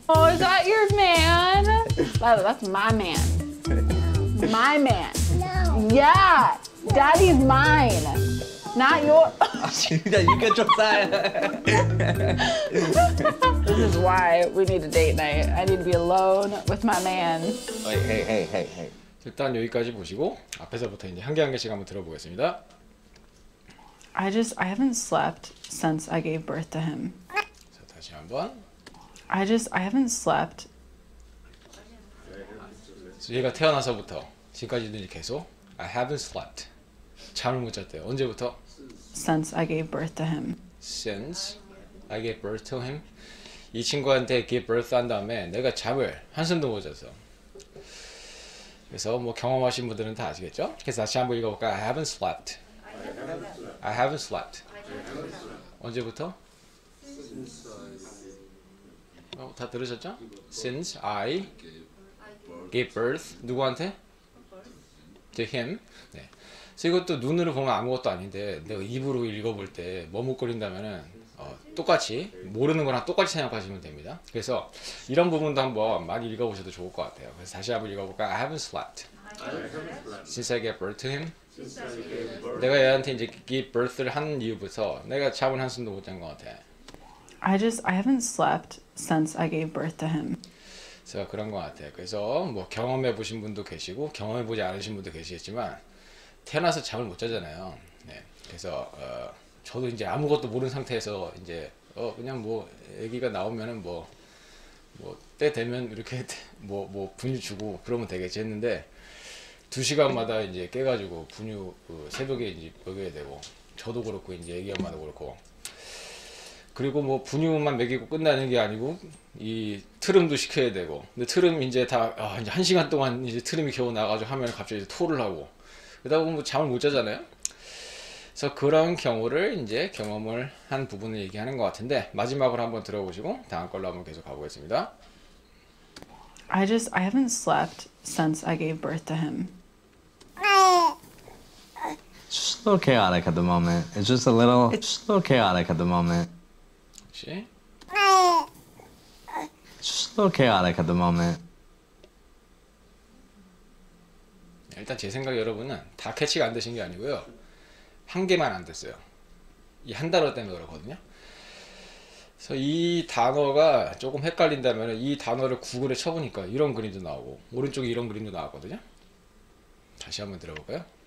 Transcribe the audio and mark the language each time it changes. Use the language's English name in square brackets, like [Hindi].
[English] Oh, is that your man? Lila, that's my man. My man. No. Yeah, daddy's mine. Not your. You get your side. This is why we need a date night. I need to be alone with my man. Hey. [Korean] 일단 여기까지 보시고 앞에서부터 이제 한 개 한 개씩 한번 들어보겠습니다. [English] I haven't slept since I gave birth to him. [Korean] 자, 다시 한번. [English] I haven't slept [Korean] 얘가 태어나서부터 지금까지는 계속 [English] I haven't slept. [Korean] 잠을 못 잤대요. 언제부터? [English] since I gave birth to him. Since I gave birth to him. [Korean] 이 친구한테 give birth 한 다음에 내가 잠을 한숨도 못 잤어. 그래서 뭐 경험하신 분들은 다 아시겠죠? 그래서 다시 한번 읽어볼까요? [English] I haven't slept. I haven't slept. [Korean] 언제부터? 다 들으셨죠? [English] Since I gave birth. [Korean] 누구한테? [English] To him. 네. [Korean] 그래서 이것도 눈으로 보면 아무것도 아닌데 내가 입으로 읽어볼 때 머뭇거린다면은 똑같이 모르는 거랑 똑같이 생각하시면 됩니다. 그래서 이런 부분도 한번 많이 읽어보셔도 좋을 것 같아요. 그래서 다시 한번 읽어볼까요? [English] I haven't slept since I gave birth to him. [Korean] 내가 얘한테 이제 give birth를 한 이후부터 내가 잠을 한숨도 못 잔 것 같아. [English] I haven't slept since I gave birth to him. [Korean] 그래서 그런 것 같아요. 그래서 뭐 경험해 보신 분도 계시고 경험해 보지 않으신 분도 계시겠지만 태어나서 잠을 못 자잖아요. 네. 그래서 저도 이제 아무것도 모르는 상태에서 이제 그냥 뭐 아기가 나오면은 뭐 때 되면 이렇게 뭐 분유 주고 그러면 되겠지 했는데 2시간마다 이제 깨가지고 분유 새벽에 이제 먹여야 되고 저도 그렇고 이제 아기 엄마도 그렇고 그리고 뭐 분유만 먹이고 끝나는 게 아니고 이 트름도 시켜야 되고 근데 트름 이제 다 이제 1시간 동안 이제 트름이 겨우 나가지고 하면 갑자기 이제 토를 하고 그러다 보면 뭐 잠을 못 자잖아요. 그래서 그런 경우를 이제 경험을 한 부분을 얘기하는 것 같은데 마지막으로 한번 들어보시고 다음 걸로 한번 계속 가보겠습니다. [English] I haven't slept since I gave birth to him. It's just a little chaotic at the moment. It's just a little chaotic at the moment. [Korean] 혹시? [English] It's just a little chaotic at the moment. [Korean] 일단 제 생각에 여러분은 다 캐치가 안 되신 게 아니고요. 한 개만 안 됐어요. 이 한 단어 때문에 그렇거든요. 그래서 이 단어가 조금 헷갈린다면 이 단어를 구글에 쳐보니까 이런 그림도 나오고 오른쪽에 이런 그림도 나왔거든요. 다시 한번 들어볼까요?